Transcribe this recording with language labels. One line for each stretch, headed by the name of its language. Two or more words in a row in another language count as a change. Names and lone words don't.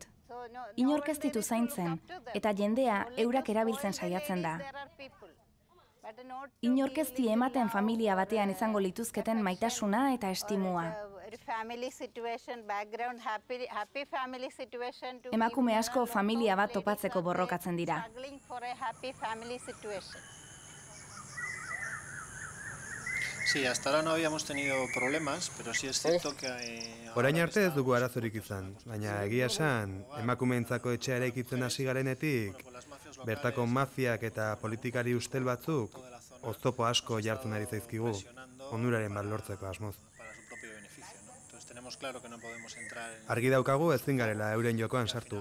Basque: Inork ez ditu zaintzen, eta jendea eurak erabiltzen saiatzen da. Inork ez die ematen familia batean izango lituzketen maitasuna eta estimua. Emakume asko familia bat topatzeko borrokatzen dira.
Spanish: Sí, hasta ahora no habíamos tenido problemas, pero sí es cierto que...
Basque: Orain arte ez dugu arazorik izan, baina egia esan, emakumeentzako etxea eraikitzen hasi garenetik, bertako mafiak eta politikari ustel batzuk, oztopo asko jartzen ari zaizkigu, onuraren bat lortzeko asmoz. Argi daukagu ezin garela euren jokoan sartu.